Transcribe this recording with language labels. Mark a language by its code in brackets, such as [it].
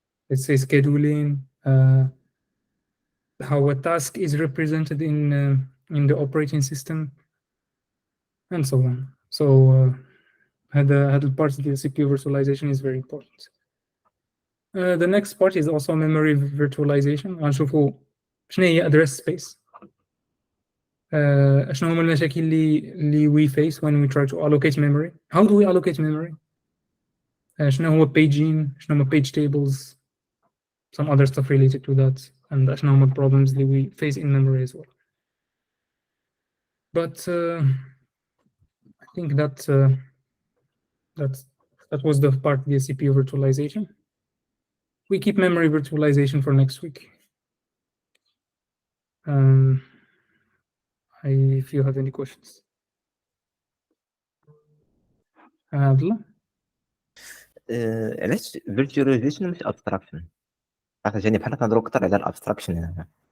[en] Let's say scheduling, how a task is represented in the operating system, and so on. So هذا part of the CPU virtualization is very important. The next part is also memory virtualization. [ar] غنشوفوا شنو هي address space. شنو هما المشاكل اللي [en] we face when we try to allocate memory. How do we allocate memory? [ar] شنو هو [en] paging, [ar] شنو هما [en] page tables, some other stuff related to that, and شنو هما problems that we face in memory as well. But I think that was the part of the CPU virtualization. We keep memory virtualization for next week. If you have any questions. Abdullah? [ar] علاش virtualization مش abstraction؟ عرفتني بحال كنهضروا اكثر على الابستراكشن هنا.